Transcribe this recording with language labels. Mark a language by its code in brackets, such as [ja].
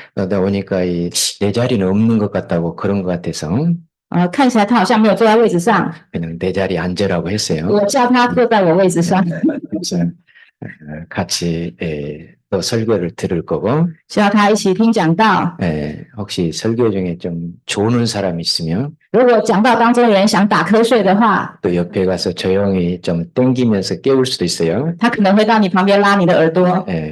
[ko] 그러다 보니까 내 자리는 없는 것 같다고 그런 것 같아서 [zh] 看起来他好像没有坐在位置上， [ko] 그냥 내 자리에 앉으라고 했어요. [zh] 我叫他坐在我位置上， [ko] 그래서 같이 또 설교를 들을 거고 [zh] 叫他一起听讲道。 [ko] 혹시 설교 중에 좀 조는 사람 있으면 [zh] 如果讲道当中有人想打瞌睡的话， [ko] 또 옆에 가서 조용히 좀 땡기면서 깨울 수도 있어요. [zh] 他可能会到你旁边拉你的耳朵。